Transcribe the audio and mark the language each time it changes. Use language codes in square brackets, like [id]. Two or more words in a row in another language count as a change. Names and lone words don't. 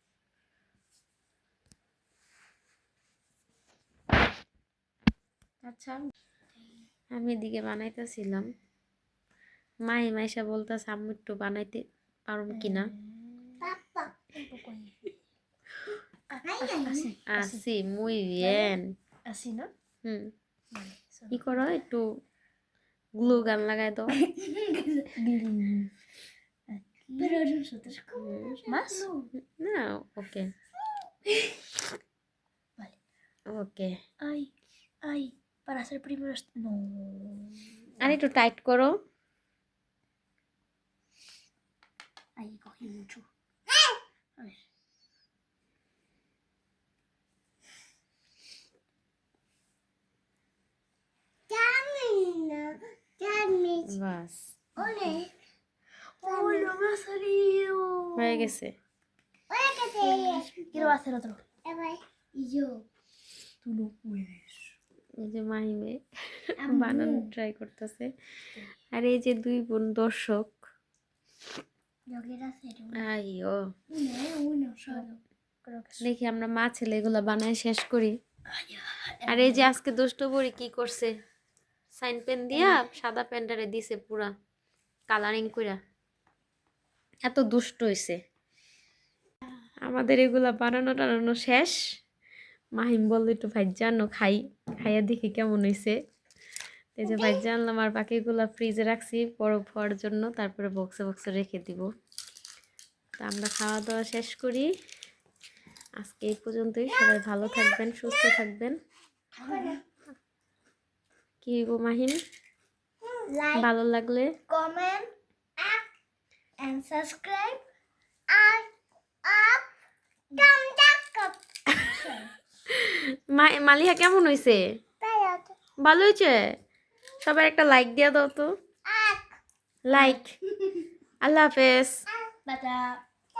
[bn] আচ্ছা, আমি এদিকে বানাইতেছিলাম, মাই মাইসা বলতেছে আম্মু একটু বানাইতে পারুম কিনা। [es] así muy bien Así, ¿no? হুম, Vale. [bn] কি করো, একটু [en] glue gun [bn] লাগাই দাও। [es] Pero nosotros como más. [bn] না, ওকে [es] Vale. [bn] ওকে। [es] Ay, ay, para hacer primero. No. [bn] আর একটু টাইট করো। [es] Ahí cogí mucho. A ver. [bn] বাস [es] ¡Ole! ¡Oh, no me ha salido! [bn] হয়ে গেছে। [es] Quiero hacer otro. Y yo. Tú no puedes. [bn] এই যে মাহিমে বানানো ট্রাই করতেছে, আর এই যে দুই বোন দর্শক। [es] Yo quiero hacer uno. আইও, Uno solo. Creo que sí. [bn] দেখি আমরা মা ছেলে এগুলো বানায় শেষ করি। আর এই যে আজকে দুষ্ট বড়ি কি করছে, সাইন পেন দিয়া সাদা পেনটারে দিছে পুরা কালারিং কইরা, এত দুষ্ট হইছে। আমাদের এগুলা বানানো টানানো শেষ। মাহিম বললো একটু ভাইজা আনো, খাইয়া দেখি কেমন হইছে। এই যে ভাইজা আনলাম, আর বাকিগুলা ফ্রিজে রাখছি বরফ হওয়ার জন্য, তারপরে বক্সে বক্সে রেখে দিব। তা আমরা খাওয়া দাওয়া শেষ করি। আজকে এই পর্যন্তই। সবাই ভালো থাকবেন, সুস্থ থাকবেন। কি গো মাহিম, লাইক ভালো লাগলে [en] comment and subscribe and up thumbs up [bn] মালিহা কেমন হইছে? ভালো হয়েছে। সবাই একটা লাইক দিয়া দাও তো, লাইক। আল্লাহ হাফেজ। [en] Bye.